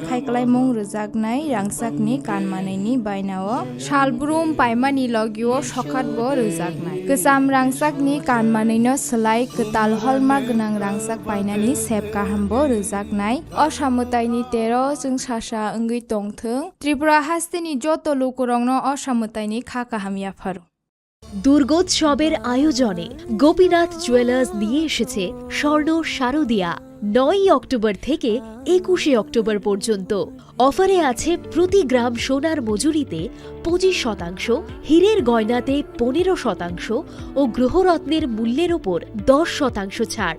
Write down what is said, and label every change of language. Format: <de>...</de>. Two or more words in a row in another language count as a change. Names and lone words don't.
<trp>खायखालायमुं रोजाक रांसाकनि कानमानैनि बायनाव शालब्रुम पाइमानि लगिओ सखातबो रोजाकनाय गोजाम रांसाकनि कानमानैनो सोलाय गोताल हलमार्क गोनां रांसाक पाइनानि सेब गाहामबो रोजाकनाय असामुताइनि 13 जों सासा ओंगै तंथों त्रिपुरा हास्तेनि जत लोकरंनो असामुताइनि खा काहामिया फारो।</trp> <bn>দুর্গোৎসবের আয়োজনে গোপীনাথ জুয়েলার্স নিয়ে এসেছে স্বর্ণ শারদিয়া। 9 অক্টোবর থেকে 21শে অক্টোবর পর্যন্ত অফারে আছে প্রতি গ্রাম সোনার মজুরিতে 25%, হীরের গয়নাতে 15% ও গ্রহরত্নের মূল্যের ওপর 10% ছাড়।</bn>